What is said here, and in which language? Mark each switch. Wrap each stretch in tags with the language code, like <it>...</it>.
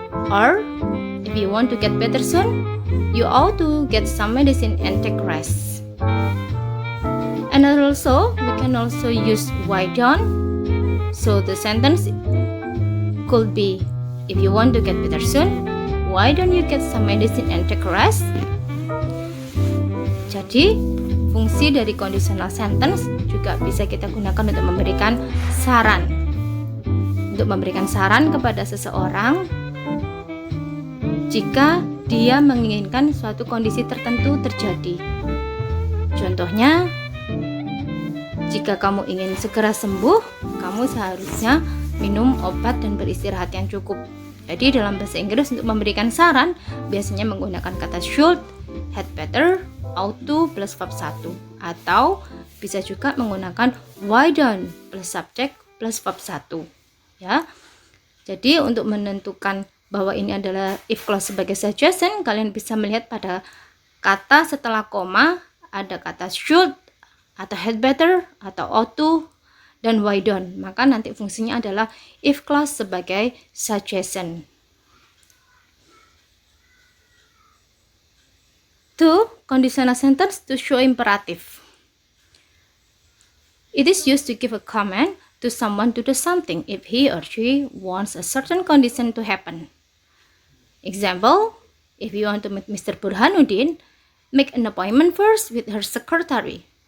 <en>Or, if you want to get better soon, you ought to get some medicine and take a rest. And also, we can also use why don't. So the sentence could be, if you want to get better soon, why don't you get some medicine and take a rest?</en> <id>Jadi, fungsi dari conditional sentence juga bisa kita gunakan untuk memberikan saran. Untuk memberikan saran kepada seseorang jika dia menginginkan suatu kondisi tertentu terjadi. Contohnya, jika kamu ingin segera sembuh, kamu seharusnya minum obat dan beristirahat yang cukup. Jadi dalam bahasa Inggris untuk memberikan saran biasanya menggunakan kata should, had better, ought to plus verb 1, atau bisa juga menggunakan why don't plus subject plus verb 1. Ya. Jadi untuk menentukan bahwa ini adalah if clause sebagai suggestion, kalian bisa melihat pada kata setelah koma ada kata should atau had better atau ought to dan why don't. Maka nanti fungsinya adalah if clause sebagai suggestion.</id> <en>2. Conditional sentence to show imperative. It is used to give a command to someone to do something if he or she wants a certain condition to happen. Example, if you want to meet Mr. Burhanuddin, make an appointment first with her secretary.</en>